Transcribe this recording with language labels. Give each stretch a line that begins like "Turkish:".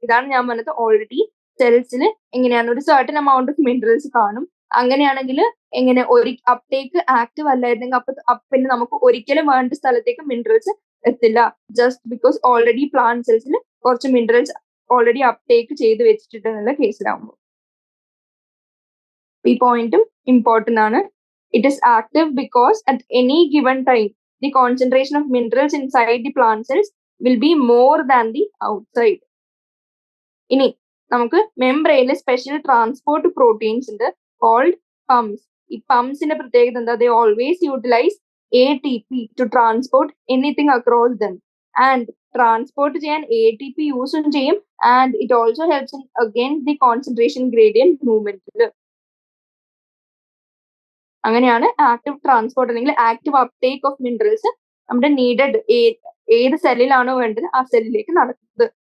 Malayalam: ഇതാണ് ഞാൻ പറഞ്ഞത്, ഓൾറെഡി സെൽസിൽ എങ്ങനെയാണ് ഒരു സർട്ടൻ amount ഓഫ് മിനറൽസ് കാണും. അങ്ങനെയാണെങ്കിൽ എങ്ങനെ ഒരു അപ്ടേക്ക് ആക്റ്റീവ് അല്ലായിരുന്നെങ്കിൽ പിന്നെ നമുക്ക് ഒരിക്കലും വേണ്ട സ്ഥലത്തേക്ക് മിനറൽസ് എത്തില്ല. ജസ്റ്റ് ബിക്കോസ് ഓൾറെഡി പ്ലാന്റ് സെൽസിൽ കുറച്ച് മിനറൽസ് ഓൾറെഡി അപ്ടേക്ക് ചെയ്ത് വെച്ചിട്ടുണ്ട് എന്നുള്ള കേസിലാവുമ്പോൾ. ഈ പോയിന്റും ഇമ്പോർട്ടന്റ് ആണ്.
English: It is active because at any given time the concentration of minerals inside the plant cells will be more than the outside.
Malayalam: ഇനി നമുക്ക് മെംബ്രെയിനിൽ സ്പെഷ്യൽ ട്രാൻസ്പോർട്ട് പ്രോട്ടീൻസ് ഉണ്ട് കോൾഡ് പംപ്സ്. ഈ പംപ്സിന്റെ പ്രത്യേകത എന്താ?
English: They always utilize ATP to transport anything across them. And
Malayalam: transport ചെയ്യാൻ ATP യൂസും ചെയ്യും.
English: And it also helps in against the concentration gradient മൂവ്മെന്റിൽ.
Malayalam: അങ്ങനെയാണ് active transport അല്ലെങ്കിൽ ആക്റ്റീവ് അപ്ടേക്ക് ഓഫ് മിനറൽസ് നമ്മുടെ needed ഏത് സെല്ലിലാണോ വേണ്ടത് ആ സെല്ലിലേക്ക് നടക്കുന്നത്.